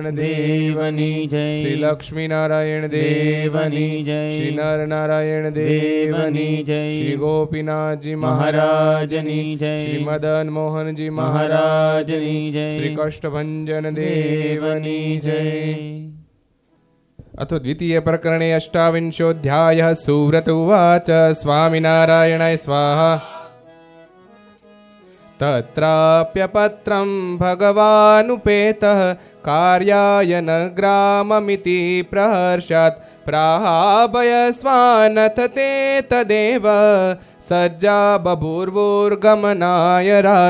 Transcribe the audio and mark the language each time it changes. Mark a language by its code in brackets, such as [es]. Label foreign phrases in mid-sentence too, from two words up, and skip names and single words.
[gu] દેવની જય, શ્રી લક્ષ્મી નારાયણ દેવની જય, શ્રી નર નારાયણ દેવની જય, શ્રી ગોપીનાથજી મહારાજની જય, શ્રી મદન મોહનજી મહારાજની જય, શ્રી કષ્ટભંજન દેવની જય। [sa] अथ द्वितीय प्रकरणे अष्टाविंशोऽध्यायः। सुव्रत उवाच स्वामिनारायणाय स्वाहा। तत्राप्यपत्रं भगवानुपेतः कार्याय न ग्राममिति प्रहर्षात् प्राहाभयस्वानथ ते तदेव सज्जा बभूर्वोर्गमनाय राजन्।